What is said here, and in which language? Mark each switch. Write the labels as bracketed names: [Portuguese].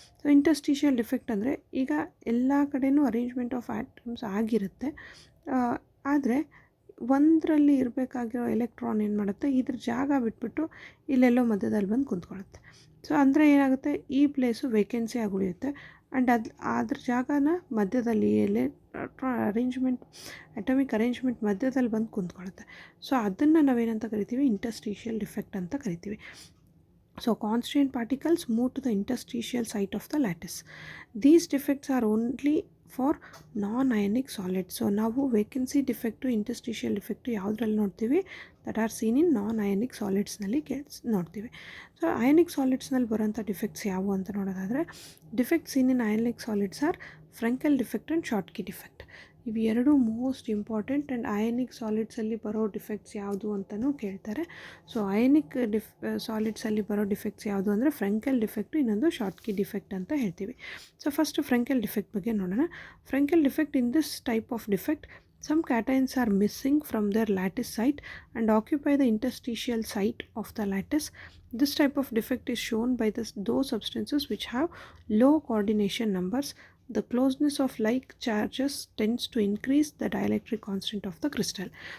[Kannada] So interstitial defect ಅಂದರೆ ಈಗ ಎಲ್ಲ ಕಡೆಯೂ ಅರೇಂಜ್ಮೆಂಟ್ ಆಫ್ ಆಟಮ್ಸ್ ಆಗಿರುತ್ತೆ, ಆದರೆ ಒಂದರಲ್ಲಿ ಇರಬೇಕಾಗಿರೋ ಎಲೆಕ್ಟ್ರಾನ್ ಏನು ಮಾಡುತ್ತೆ, ಇದ್ರ ಜಾಗ ಬಿಟ್ಬಿಟ್ಟು ಇಲ್ಲೆಲ್ಲೋ ಮಧ್ಯದಲ್ಲಿ ಬಂದು ಕುಂತ್ಕೊಳ್ಳುತ್ತೆ. ಸೊ ಅಂದರೆ ಏನಾಗುತ್ತೆ, ಈ ಪ್ಲೇಸು ವೇಕೆನ್ಸಿ ಆಗಿ ಉಳಿಯುತ್ತೆ ಆ್ಯಂಡ್ ಅದ್ರ ಜಾಗನ ಮಧ್ಯದಲ್ಲಿ ಅರೇಂಜ್ಮೆಂಟ್, ಅಟಮಿಕ್ ಅರೇಂಜ್ಮೆಂಟ್ ಮಧ್ಯದಲ್ಲಿ ಬಂದು ಕುಂತ್ಕೊಳ್ಳುತ್ತೆ. ಸೊ ಅದನ್ನು ನಾವೇನಂತ ಕರಿತೀವಿ, ಇಂಟರ್ಸ್ಟಿಷಿಯಲ್ ಡಿಫೆಕ್ಟ್ ಅಂತ ಕರಿತೀವಿ. [English] So constituent particles move to the interstitial site of the lattice. These defects are only for non-ionic solids. [Kannada] So ನಾವು ವೇಕೆನ್ಸಿ ಡಿಫೆಕ್ಟು, ಇಂಟರ್ಸ್ಟಿಷಿಯಲ್ ಡಿಫೆಕ್ಟು ಯಾವುದ್ರಲ್ಲಿ ನೋಡ್ತೀವಿ, [English] that are seen in nonionic [Kannada] ಸಾಲಿಡ್ಸ್ನಲ್ಲಿ ನೋಡ್ತೀವಿ. ಸೊ ಅಯಾನಿಕ್ ಸಾಲಿಡ್ಸ್ನಲ್ಲಿ ಬರೋಂಥ defects ಯಾವುವು ಅಂತ ನೋಡೋದಾದರೆ, [English] Defects seen in ionic solids are Frenkel defect and Schottky defect. [Kannada] ಇವು ಎರಡು ಮೋಸ್ಟ್ ಇಂಪಾರ್ಟೆಂಟ್. ಆ್ಯಂಡ್ ಅಯಾನಿಕ್ ಸಾಲಿಡ್ಸಲ್ಲಿ ಬರೋ ಡಿಫೆಕ್ಟ್ಸ್ ಯಾವುದು ಅಂತಲೂ ಕೇಳ್ತಾರೆ. ಸೊ ಅಯಾನಿಕ್ ಸಾಲಿಡ್ಸಲ್ಲಿ ಬರೋ ಡಿಫೆಕ್ಟ್ಸ್ ಯಾವುದು ಅಂದರೆ ಫ್ರೆಂಕೆಲ್ ಡಿಫೆಕ್ಟು, ಇನ್ನೊಂದು ಶಾರ್ಟ್ಕಿ ಡಿಫೆಕ್ಟ್ ಅಂತ ಹೇಳ್ತೀವಿ. ಸೊ ಫಸ್ಟ್ ಫ್ರೆಂಕೆಲ್ ಡಿಫೆಕ್ಟ್ ಬಗ್ಗೆ ನೋಡೋಣ. [English] Frenkel defect, in this type of defect some cations are missing from their lattice site and occupy the interstitial site of the lattice. This type of defect is shown by those substances which have low coordination numbers. The closeness of like charges tends to increase the dielectric constant of the crystal.